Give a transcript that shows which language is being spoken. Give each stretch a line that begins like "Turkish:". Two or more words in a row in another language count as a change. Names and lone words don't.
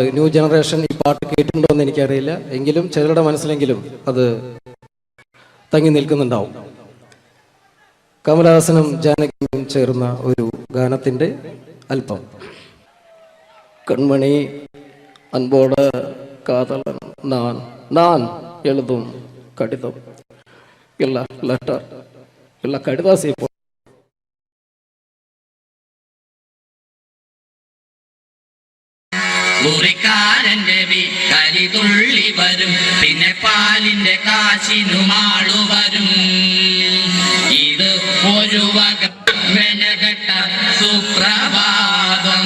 Malayalam: ന്യൂ ജനറേഷൻ ഈ പാട്ട് കേട്ടിട്ടുണ്ടോ എന്ന് എനിക്കറിയില്ല, എങ്കിലും ചിലരുടെ മനസ്സിലെങ്കിലും അത് തങ്ങി നിൽക്കുന്നുണ്ടാവും. കമലഹാസനും ജാനകിയും ചേർന്ന ഒരു ഗാനത്തിന്റെ അല്പം.
Tamil: கண்மணி அன்போடு காதலன் நான் எழுதும் கடிதம் இல்ல லெட்டர் இல்ல கடிதாசி
Malayalam: മുറിക്കാരന്റെ കരിതുള്ളി വരും, പിന്നെ പാലിന്റെ കാശിനുമാളു വരും. ഇത് ഒരു വക മെനകെട്ട സുപ്രഭാതം.